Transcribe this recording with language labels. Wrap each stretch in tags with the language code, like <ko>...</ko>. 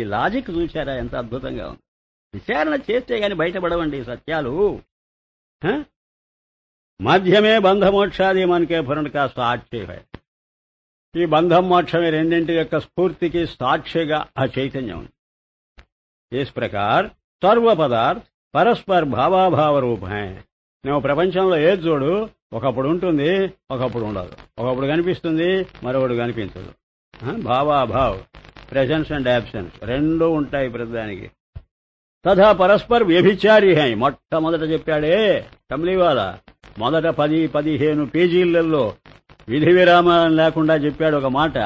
<te>ఈ లాజిక్ చూశారా ఎంత అద్భుతంగా ఉంది? విచారణ చేస్తే గాని బయటపడవండి సత్యాలు. మధ్యమే బంధమోక్షాది మనకే ఫరణకా సాక్షి. ఈ బంధం మోక్షమే రెండింటి యొక్క స్ఫూర్తికి సాక్షిగా ఆ చైతన్యం ఉంది.</te> <hi>इस प्रकार सर्व पदार्थ परस्पर भावाभाव रूप हैं.</hi> <te>నువ్వు ప్రపంచంలో ఏది చూడు, ఒకప్పుడు ఉంటుంది, ఒకప్పుడు ఉండదు. ఒకప్పుడు కనిపిస్తుంది, మరొకడు కనిపించదు. భావాభావ్,</te> <en>presence and absence</en> <te>రెండూ ఉంటాయి ప్రతిదానికి.</te> <hi>తథా పరస్పర్ వ్యభిచారి హై.</hi> <te>మొట్టమొదట చెప్పాడే కమలీవాల, మొదట 10-15 పేజీలలో విధి విరామం లేకుండా చెప్పాడు ఒక మాట.</te>